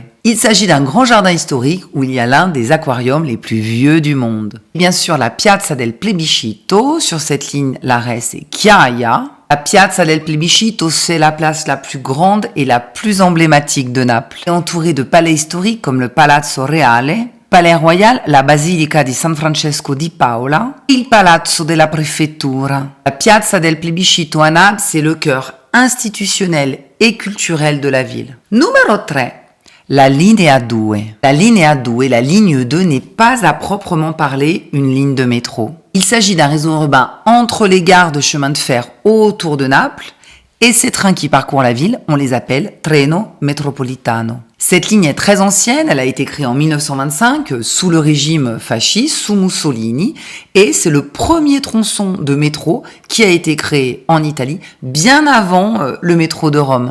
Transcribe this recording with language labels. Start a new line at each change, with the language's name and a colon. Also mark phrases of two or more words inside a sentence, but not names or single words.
French: Il s'agit d'un grand jardin historique où il y a l'un des aquariums les plus vieux du monde. Bien sûr, la Piazza del Plebiscito, sur cette ligne, l'arrêt c'est Chiaia. La Piazza del Plebiscito, c'est la place la plus grande et la plus emblématique de Naples. Entourée de palais historiques comme le Palazzo Reale, Palais Royal, la Basilica di San Francesco di Paola, il Palazzo della Prefettura. La Piazza del Plebiscito à Naples, c'est le cœur institutionnel et culturel de la ville.
Italian: Numero 3. La linea 2. La linea 2,
French: la ligne 2, n'est pas à proprement parler une ligne de métro. Il s'agit d'un réseau urbain entre les gares de chemin de fer autour de Naples et ces trains qui parcourent la ville, on les appelle Treno Metropolitano. Cette ligne est très ancienne, elle a été créée en 1925 sous le régime fasciste, sous Mussolini, et c'est le premier tronçon de métro qui a été créé en Italie bien avant le métro de Rome.